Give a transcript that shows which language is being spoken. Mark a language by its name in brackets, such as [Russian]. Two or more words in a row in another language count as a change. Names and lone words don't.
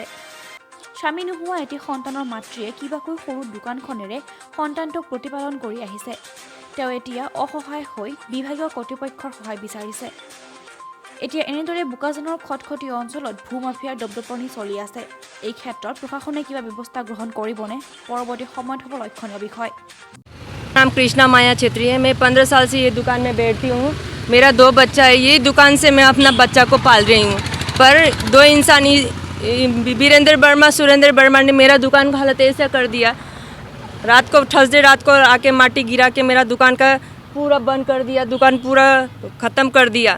[Assamese] স্বামী নোহোৱা এটি সন্তানৰ মাতৃয়ে কিবাকৈ সৰু দোকানখনেৰে সন্তানটোক প্ৰতিপালন কৰি আহিছে। তেওঁ এতিয়া অসহায় হৈ বিভাগীয় কৰ্তৃপক্ষৰ সহায় বিচাৰিছে। এতিয়া এনেদৰে বোকাজানৰ খটখটি অঞ্চলত ভূমাফিয়াৰ দপদপনি চলি আছে। এই ক্ষেত্ৰত প্ৰশাসনে কিবা ব্যৱস্থা গ্ৰহণ কৰিবনে পৰৱৰ্তী সময়ত হ'ব লক্ষণীয় বিষয়। [Hindi] नाम कृष्णा माया छेत्री है। मैं 15 साल से ये दुकान में बैठती हूँ। मेरा 2 बच्चा है। ये दुकान से मैं अपना बच्चा को पाल रही हूँ, पर 2 इंसान वीरेंद्र वर्मा सुरेंद्र वर्मा ने मेरा दुकान का हालत ऐसा कर दिया। रात को थर्सडे रात को आके माटी गिरा के मेरा दुकान का पूरा बंद कर दिया, दुकान पूरा ख़त्म कर दिया।